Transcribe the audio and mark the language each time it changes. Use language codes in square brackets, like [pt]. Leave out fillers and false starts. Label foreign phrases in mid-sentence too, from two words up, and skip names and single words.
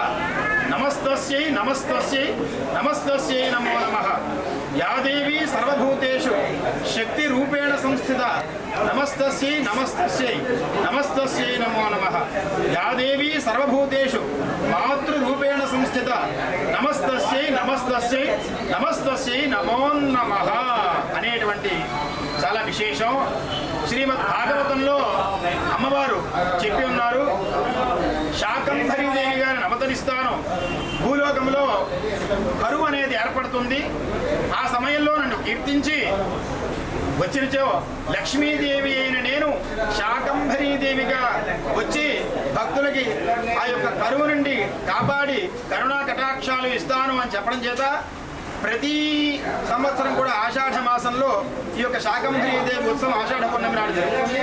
[sa] नमस्तस्यै नमस्तस्यै नमस्तस्यै नमो नमः या देवी सर्वभूतेषु शक्ति रूपेण संस्थिता नमस्तस्यै नमस्तस्यै नमस्तस्यै नमो नमः या देवी सर्वभूतेषु मातृरूपेण संस्थिता नमस्तस्यै नमस्तस्यै नमस्तस्यै नमो नमः [te] అనేటువంటి చాలా విశేషం శ్రీమద్ భాగవతంలో అమ్మవారు చెప్పి ఉన్నారు శాకంభరీదేవి గారిని అవతరిస్తాను భూలోకంలో కరువు అనేది ఏర్పడుతుంది ఆ సమయంలో నన్ను కీర్తించి వచ్చినచో లక్ష్మీదేవి అయిన నేను శాకంభరీదేవిగా వచ్చి భక్తులకి ఆ యొక్క కరువు నుండి కాపాడి కరుణా కటాక్షాలు ఇస్తాను అని చెప్పడం చేత ప్రతి సంవత్సరం కూడా ఆషాఢ మాసంలో ఈ యొక్క శాకంభరీదేవి ఉత్సవం ఆషాఢ పౌర్ణమి నాడు జరుగుతుంది.